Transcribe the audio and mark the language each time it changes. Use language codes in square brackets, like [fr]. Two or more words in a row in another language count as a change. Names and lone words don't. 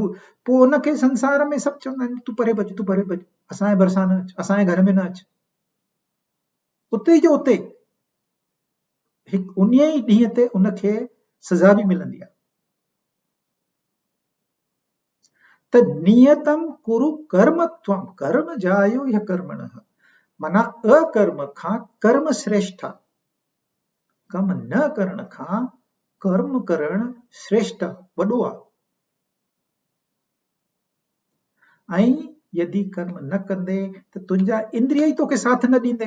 [sd] पोइ उनखे संसार में सभु चवंदा आहिनि तूं परे भॼ, तूं परे भॼ, असांजे भरिसां न अच, असांजे घर में न अच। उते जो उते उन ई ॾींहं ते उनखे सज़ा बि मिलंदी आहे। [sa] त नियतम कुरु कर्म त्वम, कर्म जायो या कर्मणः, [sd] माना अकर्म खां कर्म श्रेष्ठ आहे, कम न करण खां कर्म करण श्रेष्ठ वॾो आहे। ऐं यदि कर्म न कंदे त तुंहिंजा इंद्रिय ई तोखे साथ न ॾींदे।